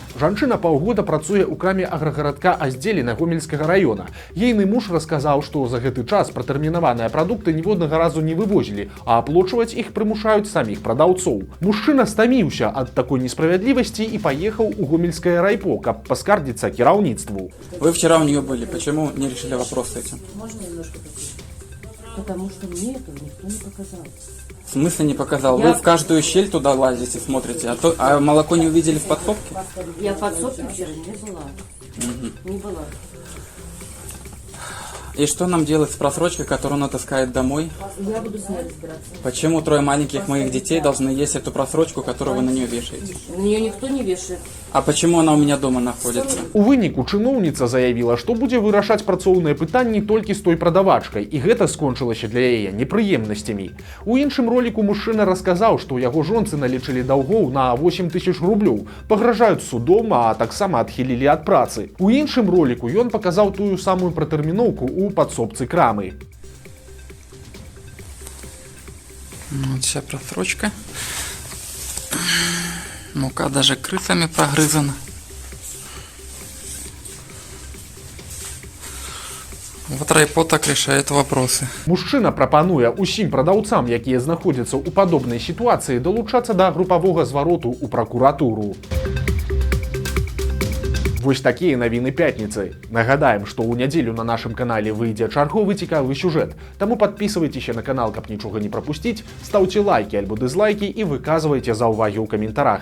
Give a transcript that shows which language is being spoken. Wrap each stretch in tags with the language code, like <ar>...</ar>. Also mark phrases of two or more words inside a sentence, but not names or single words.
<be>Жанчына паўгода працуе ў краме аграгарадка Аздзеліна Гомельскага раёна. Ейны муж расказаў, што за гэты час пратэрмінаваныя прадукты ніводнага разу не вывозілі, а аплочваць іх прымушаюць саміх прадаўцоў. Мужчына стаміўся ад такой несправядлівасці і паехаў у гомельскае райпо, каб паскардзіцца кіраўніцтву.</be> <ru>Вы вчера у нее были. Почему не решили вопрос с этим? Можно немножко поближе? Потому что мне этого никто не показал. В смысле не показал? Вы в каждую щель туда лазите, смотрите, а молоко не увидели в подсобке? Я в подсобке вчера не была. Не была. И что нам делать с просрочкой, которую она таскает домой? Я буду с ней разбираться. Почему 3 маленьких моих детей должны есть эту просрочку, которую вы на нее вешаете? На нее никто не вешает. А почему она у меня дома находится?</ru> <be>У выніку чыноўніца заявіла, што будзе вырашаць працоўныя пытанні толькі з той прадавачкай, і гэта скончылася для яе непрыемнасцямі. У іншым роліку мужчына расказаў, што ў яго жонцы налічылі даўгоў на 8 000 рублёў, пагражаюць судом, а таксама адхілілі ад працы. У іншым роліку ён паказаў тую самую пратэрміноўку у падсобцы крамы.</be> <ru>Вот вся просрочка. Мука даже крысами прогрызана. Вот райпо так решает вопросы.</ru> <be>Мужчына прапануе усім прадаўцам, якія знаходзяцца ў падобнай сітуацыі, далучацца да групавога звароту ў пракуратуру. Вось такія навіны пятніцы. Нагадаем, што ў нядзелю на нашым канале выйдзе чарговы цікавы сюжэт. Таму падпісывайцеся на канал, каб нічога не прапусціць, стаўце лайкі альбо дызлайкі і выказвайце заўвагі ў каментарах.</be>